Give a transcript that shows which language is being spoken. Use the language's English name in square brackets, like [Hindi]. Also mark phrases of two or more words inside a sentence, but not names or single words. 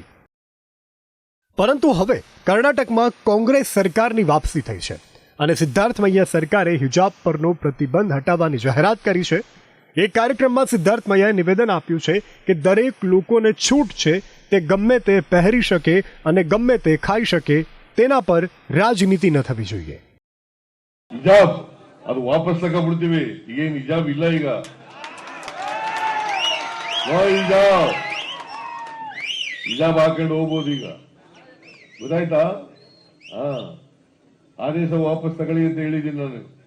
[Gujarati] પરંતુ હવે કર્ણાટકમાં કોંગ્રેસ સરકારની વાપસી થઈ છે અને સિદ્ધાર્થમૈયા સરકારે હિજાબ પરનો પ્રતિબંધ હટાવવાની જાહેરાત કરી છે। એક કાર્યક્રમમાં સિદ્ધાર્થમૈયાએ નિવેદન આપ્યું છે કે દરેક લોકોને છૂટ છે, તે ગમે તે પહેરી શકે અને ગમે તે ખાઈ શકે, તેના પર રાજનીતિ ન થવી જોઈએ। [Kannada] ಹಿಜಾಬ್ ಅದು ವಾಪಸ್ ತಗೊಂಡ್ಬಿಡ್ತೀವಿ, ಏನು ಹಿಜಾಬ್ ಇಲ್ಲ ಈಗ। ನೋ ಹಿಜಾಬ್, ಹಿಜಾಬ್ ಹಾಕೊಂಡು ಹೋಗ್ಬೋದು ಈಗ, ಗೊತ್ತಾಯ್ತಾ? ಹಾ, ಆದೇಶ ವಾಪಸ್ ತಗೊಳ್ಳಿ ಅಂತ ಹೇಳಿದ್ದೀನಿ ನಾನು।